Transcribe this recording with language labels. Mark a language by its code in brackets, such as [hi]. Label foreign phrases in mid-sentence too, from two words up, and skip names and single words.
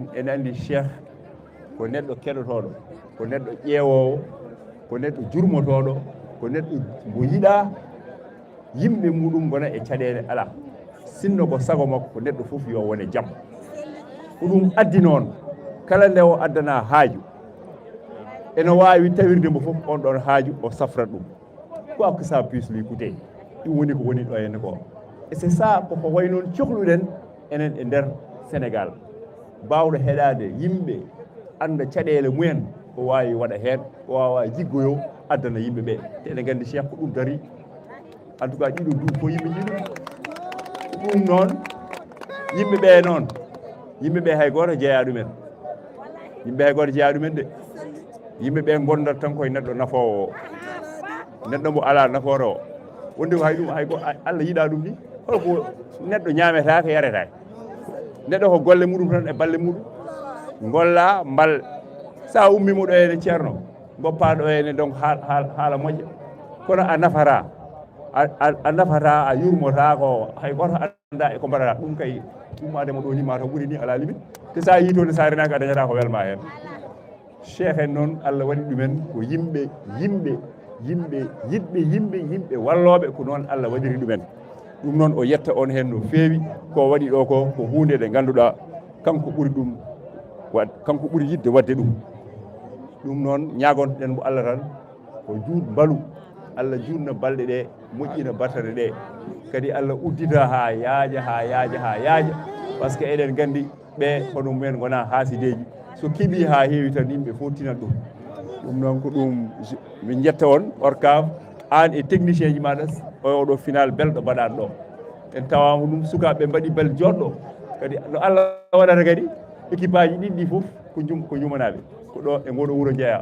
[ff] En andi Cheikh ko neɗɗo keɗotoɗo, ko neɗɗo ƴeewowo, ko neɗɗo jurmotoɗo, ko neɗɗo mo yiɗa yimɓe muɗum gona e caɗele ala. Sinno ko sago makko ko neɗɗo fof yo wone jaam. Ko ɗum addi noon kala nde o addana haaju ene wawi tawirde mo fof on ɗon haaju o safrat ɗum. [fr] Quoi que ça puisse lui coûter, [ff] ɗum woni ko woni ɗo henne ko. [fr] Et c'est ça [ff] koko way noon cohluɗen enen e nder Sénégal, mbawɗo heɗade yimɓe anda caɗele mumen ko wawi waɗa hen, ko wawa jiggoyo addana yimɓeɓe. Te eɗen gandi Cheikh ko ɗum dari, [fr] en tout cas [ff] ɗiɗo duuɓi ko yimɓe jiɗum. Ɗum noon yimɓeɓe noon, yimɓeɓe hay goto jeeya ɗumen, yimɓe hay goto jeeya ɗumen de. Yimɓeɓe gondat tan koye neɗɗo nafowo o, neɗɗo mo ala nafoore o. Wonde ko hay ɗum Allah yiɗa ɗum ni, holko neɗɗo ñametaka yaretake. Neɗɗo ko golle muɗum tan e balle muɗum, golla mbal. Sa ummimo ɗo ene ceerno, goppa ɗo ene donc haala moƴƴa, kono a nafata, a nafata, a yurmota ko hay goto anda e ko mbaɗata. Ɗum kay ummademo ɗo ni mataw ɓuuri ni ala limite. Te sa yi toon sa renaki a dañata ko welma hen. Cheikh en noon Allah waɗi ɗumen ko yimɓe yiɗɓe walloɓe, ko noon Allah waɗiri ɗumen. Ɗum noon o yetta on hen no feewi. Ko waɗi ɗo ko hunde nde ganduɗa kanko ɓuuri ɗum, kanko ɓuuri yidde wadde ɗum. Ɗum noon ñagontoɗen mo Allah tan ko juut mbalu, Allah jutna balɗe ɗe, moƴƴina battane ɗe, kadi Allah uddita ha yaaja. [fr] Par ce que [ff] eɗen gandi ɓe hono mumen gona haasideji, so keeɓi ha heewi tan yimɓe fof tinat ɗum. Ɗum noon ko ɗum min jetta on ORCAV, an e technicien ji maɗa oɗo final belɗo mbaɗaɗo ɗo. En tawama ɗum sukaɓe mbaɗi bel joɗɗo, kadi no Allah waɗata kadi équipe aji ɗiɗɗi fof ko jumanaɓe ko ɗo e ngoɗo wuuro jeeya.